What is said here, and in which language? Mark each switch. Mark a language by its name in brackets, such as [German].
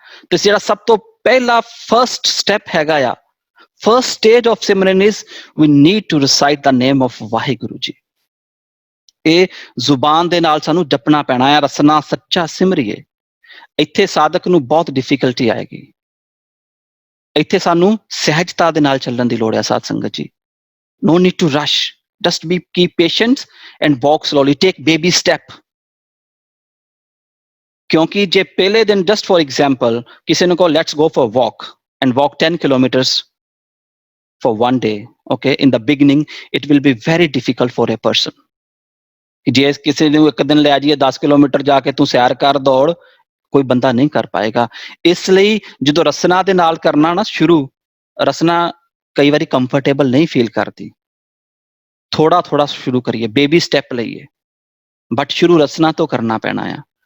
[Punjabi] ਤੇ ਜਿਹੜਾ ਸਭ ਤੋਂ ਪਹਿਲਾ ਫਰਸਟ ਸਟੈਪ ਹੈਗਾ ਆ, [English] First stage of simran is we need to recite the name of Waheguru ji. [Punjabi] ਇਹ ਜ਼ੁਬਾਨ ਦੇ ਨਾਲ ਸਾਨੂੰ ਜਪਣਾ ਪੈਣਾ ਆ, ਰਸਨਾ ਸੱਚਾ ਸਿਮਰੀਏ। ਇੱਥੇ ਸਾਧਕ ਨੂੰ ਬਹੁਤ ਡਿਫਿਕਲਟੀ ਆਏਗੀ। ਇੱਥੇ ਸਾਨੂੰ ਸਹਿਜਤਾ ਦੇ ਨਾਲ ਚੱਲਣ ਦੀ ਲੋੜ ਹੈ ਸਾਧ ਸੰਗਤ ਜੀ। [English] No need to rush, just keep patient and walk slowly, take baby step। [Punjabi] ਕਿਉਂਕਿ ਜੇ ਪਹਿਲੇ ਦਿਨ [English] just for example [Punjabi] ਕਿਸੇ ਨੂੰ ਕਹੋ [English] let's go for a walk and walk 10 kilometers for one day, okay, in the beginning it will be very difficult for a person। [Punjabi] ਜੇ ਕਿਸੇ ਨੂੰ ਇੱਕ ਦਿਨ ਲੈ ਜਾਈਏ 10 ਕਿਲੋਮੀਟਰ ਜਾ ਕੇ ਤੂੰ ਸੈਰ ਕਰ ਦੌੜ, ਕੋਈ ਬੰਦਾ ਨਹੀਂ ਕਰ ਪਾਏਗਾ। ਇਸ ਲਈ ਜਦੋਂ ਰਸਨਾ ਦੇ ਨਾਲ ਕਰਨਾ ਨਾ ਸ਼ੁਰੂ, ਰਸਨਾ ਕਈ ਵਾਰੀ ਕੰਫਰਟੇਬਲ ਨਹੀਂ ਫੀਲ ਕਰਦੀ। ਥੋੜਾ ਸ਼ੁਰੂ ਕਰੀਏ, ਬੇਬੀ ਸਟੈਪ ਲਈਏ, ਬਟ ਸ਼ੁਰੂ ਰਸਨਾ ਤੋਂ ਕਰਨਾ ਪੈਣਾ ਆ।